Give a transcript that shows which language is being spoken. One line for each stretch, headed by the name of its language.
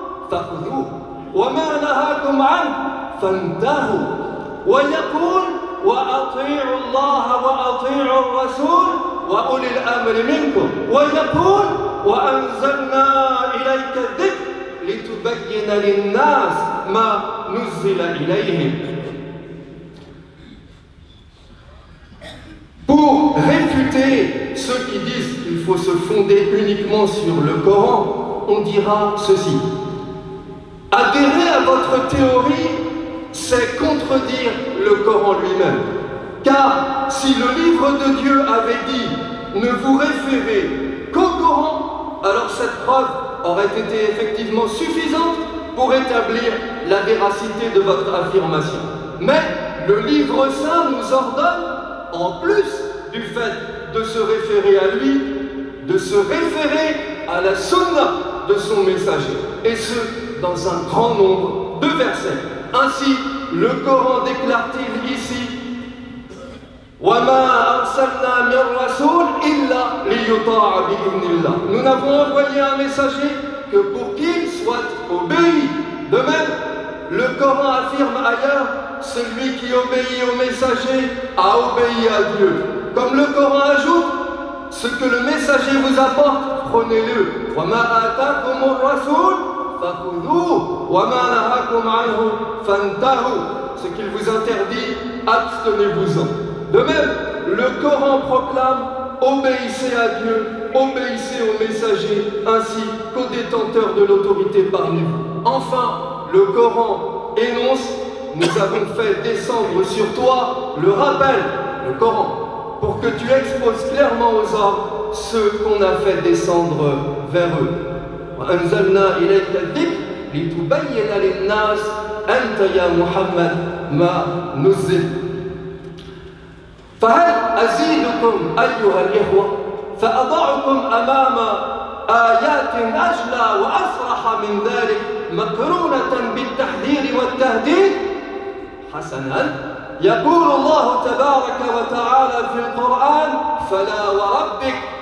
Arabic: فخذوه وما نهاكم عنه فانتهوا، ويقول وأطيعوا الله وأطيعوا الرسول وأولي الأمر منكم، ويقول وأنزلنا إليك الذكر لتبين للناس ما نزل إليهم.
French: Pour réfuter ceux qui disent qu'il faut se fonder uniquement sur le Coran, on dira ceci. Adhérer à votre théorie, c'est contredire le Coran lui-même. Car si le livre de Dieu avait dit ne vous référez qu'au Coran, alors cette preuve aurait été effectivement suffisante pour établir la véracité de votre affirmation. Mais le livre saint nous ordonne, en plus du fait de se référer à lui, de se référer à la sunna de son messager, et ce, dans un grand nombre de versets. Ainsi, le Coran déclare-t-il ici
Arabic: وَمَا أَرْسَلْنَا مِنْ رَسُولٍ إِلَّا لِيُطَاعَ بِإِذْنِ اللَّهِ.
French: Nous n'avons envoyé un messager que pour qu'il soit obéi. De même, le Coran affirme ailleurs celui qui obéit au messager a obéi à Dieu. Comme le Coran ajoute ce que le messager vous apporte, prenez-le.
Arabic: وَمَا آتَاكُمُ الرَّسُولُ فَخُذُوهُ وَمَا نَهَاكُمْ عَنْهُ فَانْتَهُوا.
French: Ce qu'il vous interdit, abstenez-vous-en. De même, le Coran proclame obéissez à Dieu, obéissez aux messagers ainsi qu'aux détenteurs de l'autorité parmi vous. Enfin, le Coran énonce nous avons fait descendre sur toi le rappel, le Coran, pour que tu exposes clairement aux hommes ce qu'on a fait descendre vers eux.
Arabic: وأنزلنا إليك الذكر لتبين للناس أنت يا محمد ما نزل. فهل أزيدكم أيها الإخوة فأضعكم أمام آيات أجلى وأصرح من ذلك مقرونة بالتحذير والتهديد؟ حسنا، يقول الله تبارك وتعالى في القرآن فلا وربك